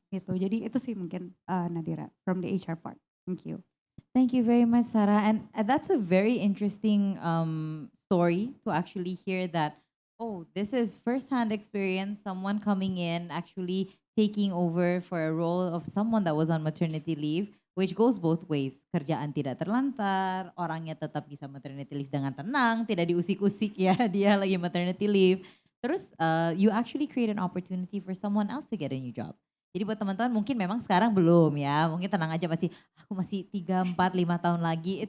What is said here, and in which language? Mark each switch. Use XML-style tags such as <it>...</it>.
<id>Gitu. Jadi itu sih mungkin</id> <en>Nadira from the HR part. Thank you. Thank you very much, Sarah. And that's a very interesting story to actually hear that Oh, this is first-hand experience. Someone coming in, actually taking over for a role of someone that was on maternity leave, which goes both ways.</en> <id>Kerjaan tidak terlantar, orangnya tetap bisa maternity leave dengan tenang, tidak diusik-usik ya, dia lagi maternity leave. Terus</id> <en>you actually create an opportunity for someone else to get a new job.</en> <id>Jadi buat teman-teman mungkin memang sekarang belum ya, mungkin tenang aja masih aku masih 3, 4, 5 tahun lagi.</id>